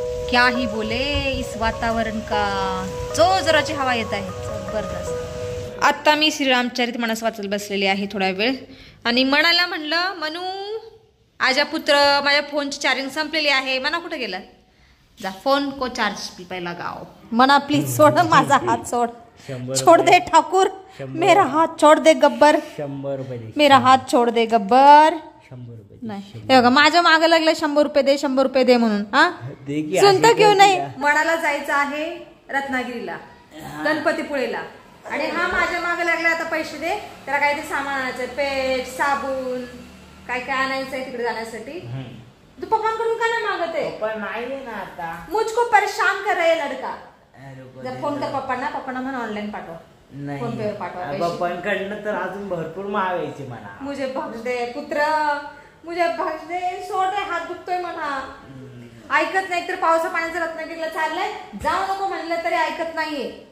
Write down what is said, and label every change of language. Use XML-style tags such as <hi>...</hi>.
<hi>क्या ही बोले इस वातावरण का.</hi> <mr>जोराची हवा येत आहे जबरदस्त. आता मी श्रीरामचरित मानस वाचत बसलेली आहे थोडा वेळ आणि मनाला म्हणलं, मनू</mr> <hi>आजा पुत्र,</hi> <mr>माझ्या फोनची चार्जिंग संपलेली आहे. मना कुठे गेला?</mr> <hi>जा फोन को चार्ज पे लगाओ.</hi> <mr>मना प्लीज सोड, माझा हात सोड.</mr> <hi>छोड़ दे ठाकुर, मेरा हाथ छोड़ दे गब्बर. 100 रुपये. मेरा हात छोड़ दे गब्बर. 100 रुपये</hi> <mr>नाही हे बघा माझ्या मागे लागलं 100 रुपये दे, 100 रुपये दे म्हणून. हा</mr> <hi>सुनता क्यों</hi> <mr>नाही? मनाला जायचं आहे रत्नागिरीला, गणपतीपुळेला आणि हा माझ्या मागे लागला आता पैसे दे. त्याला काय ते सामान आणायचं, पेट, साबून, काय काय आणायचंय तिकडे जाण्यासाठी. तू पप्पांकडून का नाही मागत आहे? पण नाही ना आता.</mr> <hi>मुझको परेशान कर रहा है लड़का.</hi> <mr>जर फोन कर पप्पांना म्हणून ऑनलाईन पाठव, फोन पे वर पाठवा. पप्पांकडनं तर अजून भरपूर मागायचे म्हणा.</mr> <hi>मुझे बख्श दे पुत्र, मुझे बख्श दे,</hi> <mr>सोड रे, हात दुखतोय म्हणा. ऐकत नाही. तर पावसा पाण्याचं रत्नागिरीला चाललंय, जाऊ नको म्हणलं तरी ऐकत नाहीये.</mr>